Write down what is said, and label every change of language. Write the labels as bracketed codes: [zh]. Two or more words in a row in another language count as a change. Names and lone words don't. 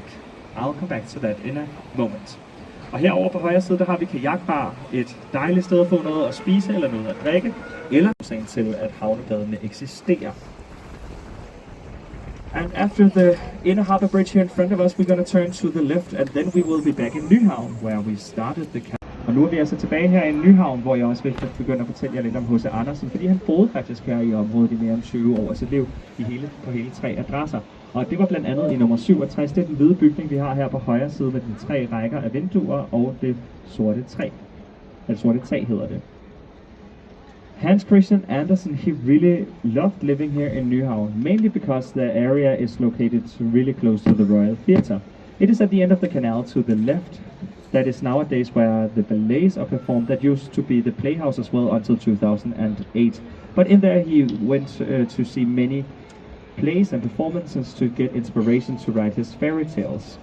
[en] I'll come back to that in a moment. [da] Og herovre på højre side, der har vi kajakbar. Et dejligt sted at få noget at spise eller noget at drikke, eller årsagen til, at havnebadene eksisterer. [en] And after the inner harbor bridge here in front of us, we're going to turn to the left, and then we will be back in Nyhavn, where we started the camp. [da] Og nu er vi altså tilbage her i Nyhavn, hvor jeg også vil begynde at fortælle jer lidt om H.C. Andersen, fordi han boede faktisk her i området i mere end 20 år af sit liv, på hele 3 adresser. Og det var blandt andet i nummer 67, det er den hvide bygning, vi har her på højre side med de 3 rækker af vinduer og det sorte træ. Det sorte tag hedder det. [en] Hans Christian Andersen, he really loved living here in Nyhavn, mainly because the area is located really close to the Royal Theatre. It is at the end of the canal to the left. That is nowadays where the ballets are performed. That used to be the playhouse as well until 2008. But in there he went to see many plays and performances to get inspiration to write his fairy tales.